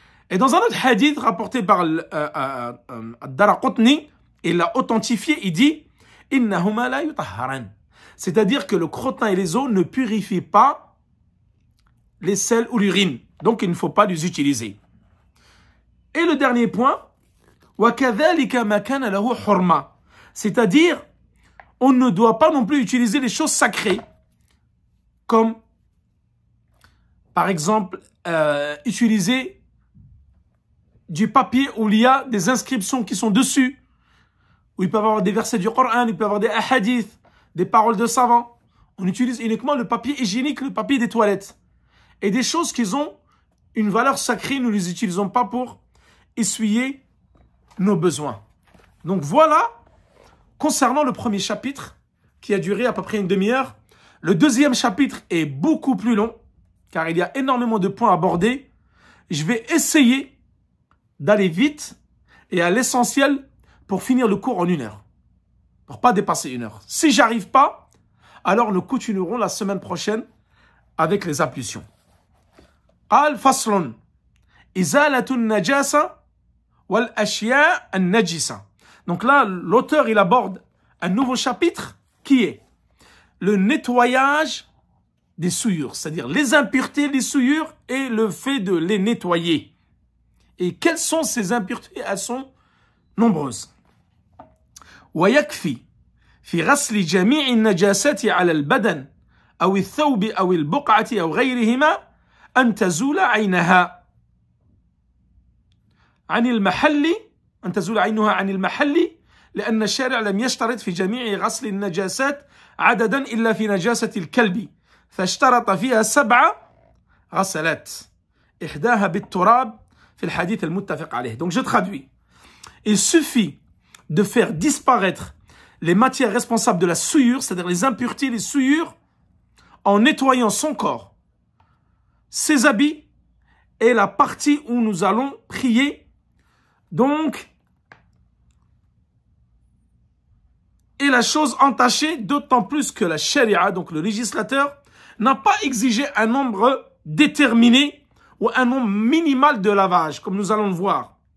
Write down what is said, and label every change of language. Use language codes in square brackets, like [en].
[fr] Et dans un autre hadith rapporté par Ad-Daraqutni, il l'a authentifié, il dit [ar] Innahuma la yutahharan. [fr] C'est-à-dire que le crottin et les os ne purifient pas les selles ou l'urine. Donc il ne faut pas les utiliser. Et le dernier point, [ar] وَكَذَلِكَ مَا كَانَ لَهُ حُرْمَةٌ. [fr] C'est-à-dire, on ne doit pas non plus utiliser les choses sacrées, comme, par exemple, utiliser du papier où il y a des inscriptions qui sont dessus, où il peut y avoir des versets du Coran, il peut y avoir des hadiths, des paroles de savants. On utilise uniquement le papier hygiénique, le papier des toilettes. Et des choses qui ont une valeur sacrée, nous ne les utilisons pas pour essuyer nos besoins. Donc voilà concernant le premier chapitre, qui a duré à peu près une demi-heure, le deuxième chapitre est beaucoup plus long, car il y a énormément de points abordés. Je vais essayer d'aller vite et à l'essentiel pour finir le cours en 1 heure. Pour pas dépasser 1 heure. Si j'arrive pas, alors nous continuerons la semaine prochaine avec les ablutions. [ar] قال فصل إزالة النجاسة والأشياء النجسة. [fr] Donc là, l'auteur il aborde un nouveau chapitre qui est le nettoyage des souillures, c'est-à-dire les impuretés, les souillures et le fait de les nettoyer. Et quelles sont ces impuretés? Elles sont nombreuses. [ar] ويكفي في غسل جميع النجاسات على البدن أو الثوب أو البقعة أو غيرهما أن تزول عينها عن المحل أن تزول عينها عن المحل لأن الشارع لم يشترط في جميع غسل النجاسات عددا إلا في نجاسة الكلب فاشترط فيها 7 غسلات إحداها بالتراب في الحديث المتفق عليه. [fr] Donc je traduis. Il suffit de faire disparaître les matières responsables de la souillure, c'est-à-dire les impuretés, les souillures, en nettoyant son corps, ses habits et la partie où nous allons prier. Donc, et la chose entachée, d'autant plus que la charia, donc le législateur, n'a pas exigé un nombre déterminé ou un nombre minimal de lavage, comme nous allons le voir.